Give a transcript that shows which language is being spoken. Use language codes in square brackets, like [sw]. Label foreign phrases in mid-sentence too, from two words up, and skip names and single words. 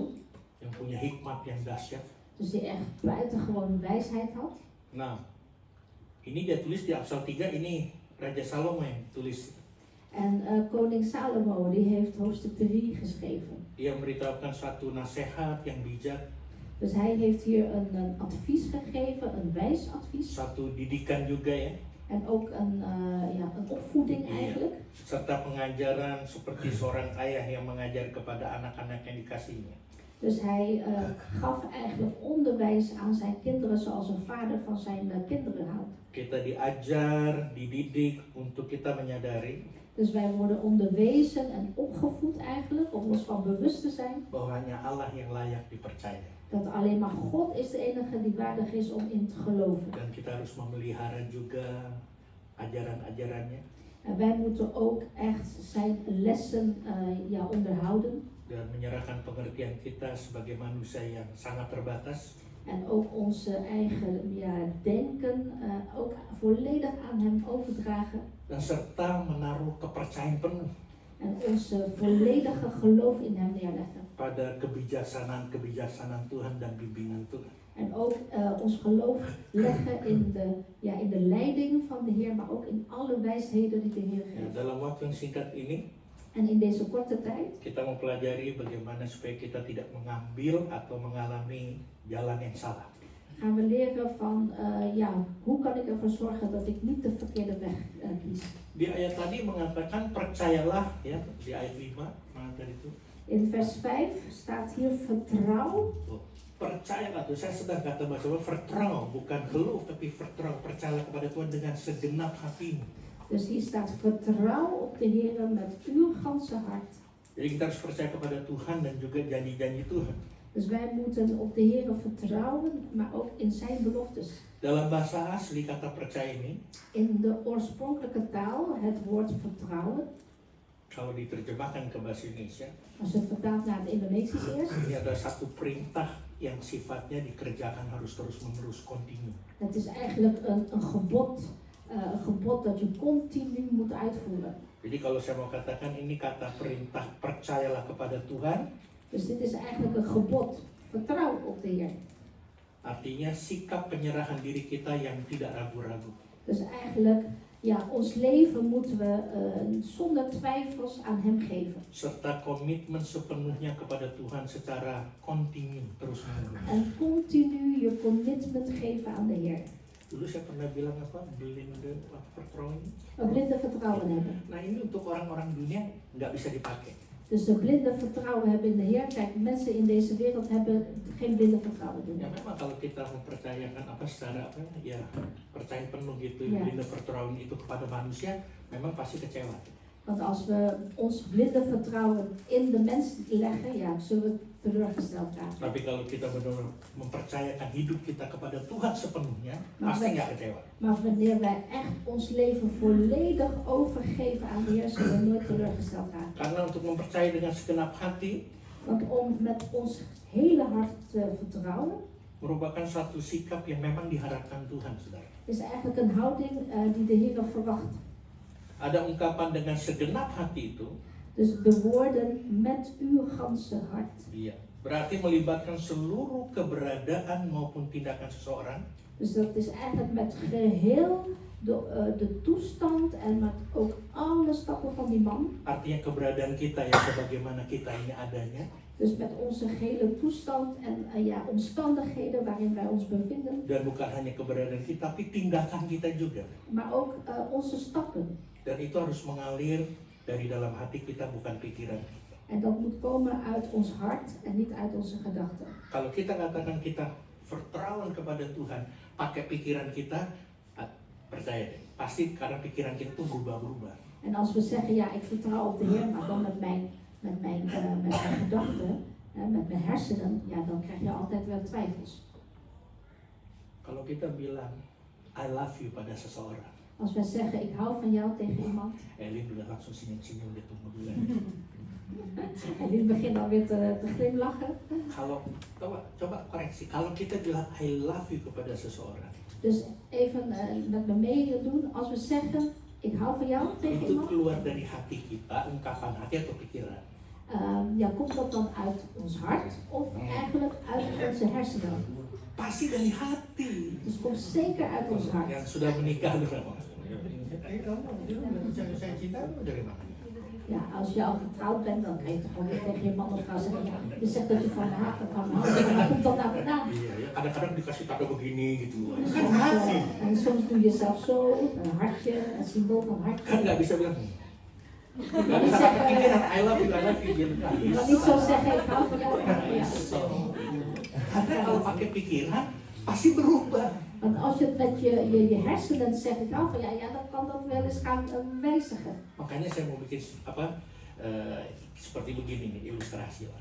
[id] Yang punya hikmat yang dahsyat. [nl] dus die echt buitengewoon wijsheid had. [id] Nah, ini dia tulis di Amsal 3, ini Raja Salomo yang tulis. [nl] En koning Salomo, die heeft hoofdstuk 3 geschreven. [id] Dia memberitahukan suatu nasihat yang bijak, [nl] Dus hij heeft hier een advies gegeven, een wijs advies. [id] suatu didikan juga ya, [nl] En ook een opvoeding [id] Iya. [nl] eigenlijk. [id] serta pengajaran seperti seorang ayah yang mengajar kepada anak-anak yang dikasihnya. [nl] Dus hij gaf eigenlijk onderwijs aan zijn kinderen zoals een vader van zijn kinderen houdt. [id] Kita diajar, dididik untuk kita menyadari [nl] Dus wij worden onderwezen en opgevoed eigenlijk om ons van bewust te zijn [id] bahwa hanya Allah yang layak dipercaya. [nl] dat alleen maar God is de enige die waardig is om in te geloven. [id] Dan kita harus memelihara juga ajaran-ajarannya [nl] En wij moeten ook echt zijn lessen onderhouden. [id] dan menyerahkan pengertian kita sebagai manusia yang sangat terbatas [nl] En ook onze eigen denken ook volledig aan hem overdragen. [id] dan serta menaruh kepercayaan penuh [nl] En onze volledige geloof in hem neerleggen. [id] pada kebijaksanaan Tuhan dan bimbingan Tuhan. [nl] En ook ons geloof leggen in de leiding van de Heer, maar ook in alle wijsheden die de Heer [id] Ya, [nl] geeft. [id] dalam waktu yang singkat ini [nl] En in deze korte tijd [id] kita mempelajari bagaimana supaya kita tidak mengambil atau mengalami jalan yang salah. [nl] gaan we leren van, hoe kan ik ervoor zorgen dat ik niet de verkeerde weg kies. [id] Di ayat tadi mengatakan percayalah ya, di ayat 5 mana tadi itu? [nl] In vers 5 staat hier vertrouw. [id] Tuh, percayalah tuh, saya sedang kata bahasa vertrouw, bukan gelof tapi vertrouw, percayalah kepada Tuhan dengan segenap hatimu. [nl] Dus hier staat vertrouw op de Heer met uw ganse hart. [id] Jadi kita harus percaya kepada Tuhan dan juga janji-janji Tuhan. [nl] Dus wij moeten op de Heer vertrouwen, maar ook in zijn beloftes. [id] Dalam bahasa asli kata percaya ini, [nl] In de oorspronkelijke taal, het woord vertrouwen, [id] kalau diterjemahkan ke bahasa Indonesia, [nl] als je het vertaalt naar het Indonesisch eerst, [id] ini ada satu perintah yang sifatnya dikerjakan harus terus-menerus kontinu. [nl] het is eigenlijk een gebod dat je continu moet uitvoeren. [id] Jadi kalau saya mau katakan ini kata perintah percayalah kepada Tuhan, [nl] Dus dit is eigenlijk een gebod, vertrouw op de Heer. [id] artinya sikap penyerahan diri kita yang tidak ragu-ragu. [nl] Dus eigenlijk, ons leven moeten we zonder twijfels aan Hem geven. [id] Serta komitmen sepenuhnya kepada Tuhan secara kontinu terus-menerus. [nl] En continu je commitment geven aan de Heer. [id] Dulu saya pernah bilang [nl] blinde vertrouwen. Een blinde vertrouwen hebben. [id] Nah ini untuk orang-orang dunia nggak bisa dipakai. [nl] Dus de blinde vertrouwen hebben in de Heer. Kijk, mensen in deze wereld hebben geen blinde vertrouwen in [id] Ya [nl] Hem. [id] memang kalau kita mempercayakan secara ya percaya penuh gitu Ya. [nl] blinde vertrouwen [id] itu kepada manusia, memang pasti kecewa. [nl] Want als we ons blinde vertrouwen in de mens leggen, zullen we teleurgesteld raken. [id] Tapi kalau kita benar-benar mempercayakan hidup kita kepada Tuhan sepenuhnya, [nl] Maar [id] pasti [nl] wij- [id] nggak kecewa. [nl] Maar wanneer wij echt ons leven volledig overgeven aan de Heer, zullen we nooit teleurgesteld raken. [id] Karena untuk mempercayai dengan segenap hati [nl] Want om met ons hele hart te vertrouwen, [id] merupakan suatu sikap yang memang diharapkan Tuhan, saudara. [nl] is eigenlijk een houding die de Heer verwacht. [id] Ada ungkapan dengan segenap hati itu, [nl] Dus de woorden met uw ganse hart. [id] iya, berarti melibatkan seluruh keberadaan maupun tindakan seseorang, [nl] Dus dat is eigenlijk met geheel de toestand en met ook alle stappen van die man. [id] artinya keberadaan kita ya sebagaimana kita ini adanya, [nl] Dus met onze gehele toestand en omstandigheden waarin wij ons bevinden. [id] dan bukan hanya keberadaan kita, tapi tindakan kita juga. [nl] Maar ook onze stappen. [id] Dan itu harus mengalir dari dalam hati kita, bukan pikiran kita. [nl] En dat moet komen uit ons hart en niet uit onze gedachten. [id] Kalau kita katakan kita vertrouwen kepada Tuhan, pakai pikiran kita, Percaya deh, pasti karena pikiran kita tuh berubah-berubah. [nl] En als we zeggen, ja, ik vertrouw op de Heer, maar dan met mijn gedachten, met mijn hersenen, ja, dan krijg je altijd wel twijfels. [id] Kalau kita bilang [en] I love you [id] pada seseorang, [nl] Als wij zeggen, ik hou van jou tegen iemand, [id] Elin udah langsung senyum-senyum, dia tunggu dulu. [nl] en die begint dan weer te glimlachen. [id] Kalau coba koreksi, kalau kita bilang [en] I love you [id] kepada seseorang, [nl] Dus even met me meedoen, als we zeggen, ik hou van jou tegen [id] itu [nl] iemand, [id] keluar dari hati kita, ungkapan hati atau pikiran. [nl] ja, komt dat dan uit ons hart of eigenlijk uit onze hersenen? [id] Pasti dari hati. [nl] Dus het komt zeker uit ons hart. [id] Yang sudah menikah berapa? Saya cinta dari mana? [nl] Ja, als je al getrouwd bent, dan kan je toch gewoon tegen je man of vrouw zeggen, ja, je zegt dat je van me houdt, van me houdt, waar komt dat nou vandaan? [id] Iya, ya kadang-kadang dikasih kado begini gitu. [nl] En Kan soms, [id] hati. [nl] en soms doe je zelf zo, een hartje, een symbool van Kan hartje. [id] nggak bisa bilang. Nggak bisa pakai pikiran [en] I love you [id] biar nggak [nl] Je kan [id] bisa. [nl] niet zo zeggen, ik hou van jou. Ja. [id] Karena kalau pakai pikiran pasti berubah. [nl] Want als je het met je hersenen zegt, ik hou van jou, ja, dan kan dat wel eens gaan wijzigen. [id] Makanya saya mau bikin seperti begini nih ilustrasi lah.